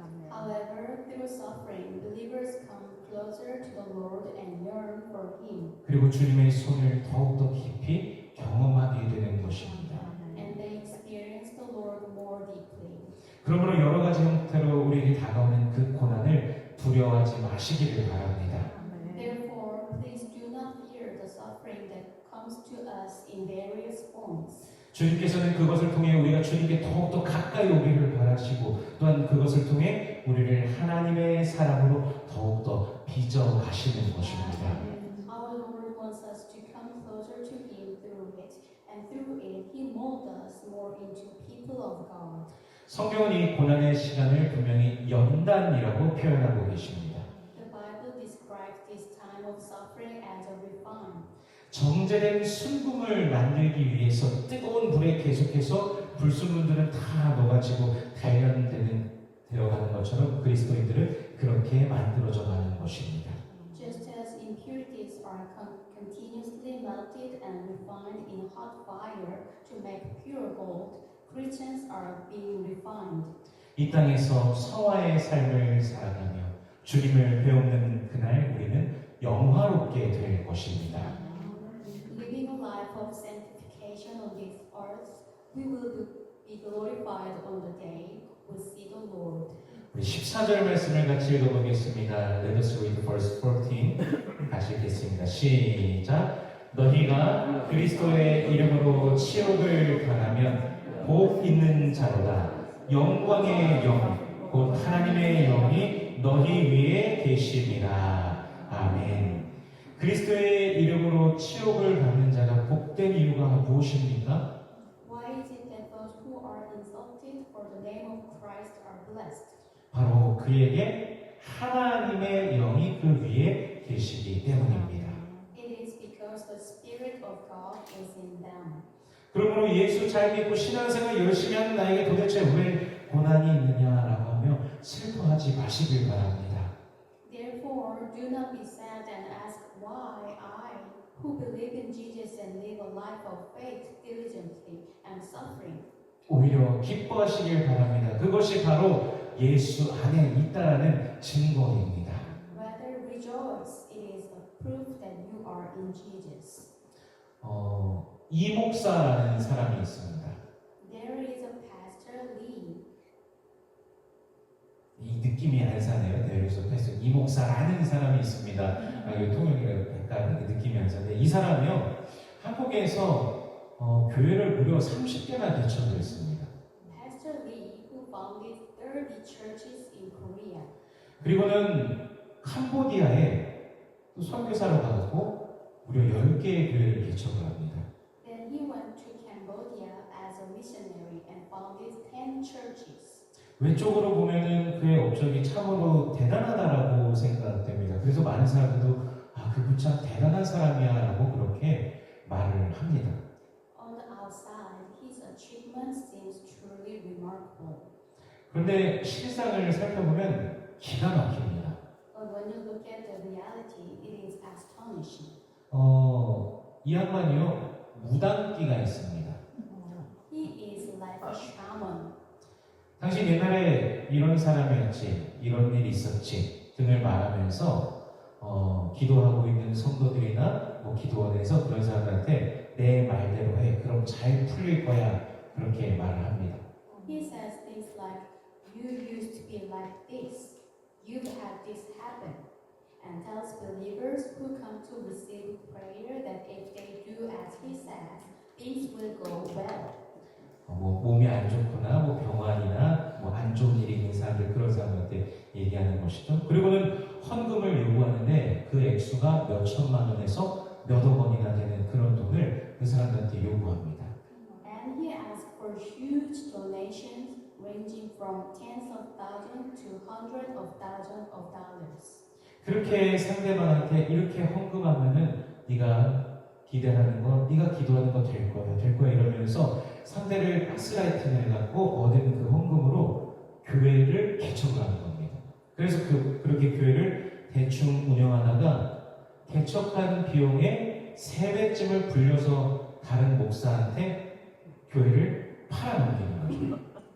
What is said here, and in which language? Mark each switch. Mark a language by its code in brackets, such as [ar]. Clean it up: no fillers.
[en] However, through suffering, believers come closer to the Lord and yearn for Him, [ko] 그리고 주님의 손을 더욱더 깊이 경험하게 되는 것입니다. [en] and they experience the Lord more deeply. [ko] 그러므로 여러 가지 형태로 우리에게 다가오는 그 고난을 두려워하지 마시기를 바랍니다. [en] Therefore, please do not fear the suffering that comes to us in various forms. [ko] 주님께서는 그것을 통해 우리가 주님께 더욱더 가까이 오기를 바라시고 또한 그것을 통해 우리를 하나님의 사람으로 더욱더 빚어 가시는 것입니다. [en] Our Lord wants us to come closer to Him through it, and through it, He molds us more into people of God. [ko] 성경은 이 고난의 시간을 분명히 연단이라고 표현하고 계십니다. [en] The Bible describes this time of suffering as a refine. [ko] 정제된 순금을 만들기 위해서 뜨거운 불에 계속해서 불순물들은 다 녹아지고 단련되어가는 것처럼 그리스도인들은 그렇게 만들어져 가는 것입니다. [en] Just as impurities are continuously melted and refined in hot fire to make pure gold, Christians are being refined. [ko] 이 땅에서 성화의 삶을 살아가며 주님을 배우는 그날 우리는 영화롭게 될 것입니다. [en] Living a life of sanctification on this earth, we will be glorified on the day we see the Lord. [ko] 우리 14절 말씀을 같이 읽어보겠습니다. [en] Let us read verse 14. [ko] 다시 읽겠습니다. 시작. 너희가 그리스도의 이름으로 치욕을 당하면 복 있는 자로다. 영광의 영, 곧 하나님의 영이 너희 위에 계심이라. 아멘. 그리스도의 이름으로 치욕을 받는 자가 복된 이유가 무엇입니까? [en] Why is it that those who are insulted for the name of Christ are blessed? [ko] 바로 그에게 하나님의 영이 그 위에 계시기 때문입니다. [en] It is because the Spirit of God is in them. [ko] 그러므로 예수 잘 믿고 신앙생활 열심히 하는 나에게 도대체 왜 고난이 있느냐라고 하며 슬퍼하지 마시길 바랍니다. [en] Therefore, do not be sad and ask why I, who believe in Jesus and live a life of faith diligently, am suffering. [ko] 오히려 기뻐하시길 바랍니다. 그것이 바로 예수 안에 있다라는 증거입니다. [en] Rather rejoice, it is a proof that you are in Jesus. [ko] 이 목사라는 사람이 있습니다. [en] There is a Pastor Lee. [ko] 이 느낌이 안 사네요. 그래서 이 목사라는 사람이 있습니다. 이거 통역이라고 약간 느낌이 안 사는데 이 사람이요 한국에서 교회를 무려 30개나 개척을 했습니다. [en] Pastor Lee, who founded 30 churches in Korea. [ko] 그리고는 캄보디아에 또 선교사로 가고 무려 10개의 교회를 개척을 합니다. [en] Then he went to Cambodia as a missionary and founded 10 churches. [ko] 왼쪽으로 보면은 그의 업적이 참으로 대단하다라고 생각됩니다. 그래서 많은 사람들도 그분 참 대단한 사람이야라고 그렇게 말을 합니다. [en] On the outside, his achievement seems truly remarkable. [ko] 그런데 실상을 살펴보면 기가 막힙니다. [en] But when you look at the reality, it is astonishing. [ko] 이 양반이요 무당기가 있습니다. [en] He is like a shaman. [ko] 당신 옛날에 이런 사람이었지, 이런 일이 있었지 등을 말하면서 기도하고 있는 성도들이나 기도원에서 그런 사람들한테 내 말대로 해, 그럼 잘 풀릴 거야 그렇게 말을 합니다. [en] He says things like, you used to be like this, you've had this happen, and tells believers who come to receive prayer that if they do as he says, things will go well. [ko] 몸이 안 좋거나 병환이나 안 좋은 일이 있는 사람들 그런 사람한테 얘기하는 것이죠. 그리고는 헌금을 요구하는데 그 액수가 몇 천만 원에서 몇억 원이나 되는 그런 돈을 그 사람들한테 요구합니다. [en] And he asks for huge donations ranging from tens of thousands to hundreds of thousands of dollars. [ko] 그렇게 상대방한테 이렇게 헌금하면은 네가 기대하는 거, 네가 기도하는 거 될 거야 이러면서 상대를 가스라이팅을 해갖고 얻은 그 헌금으로 교회를 개척을 하는 겁니다. 그래서 그렇게 교회를 대충 운영하다가 개척한 비용의 3배쯤을 불려서 다른 목사한테 교회를 팔아넘기는 거죠.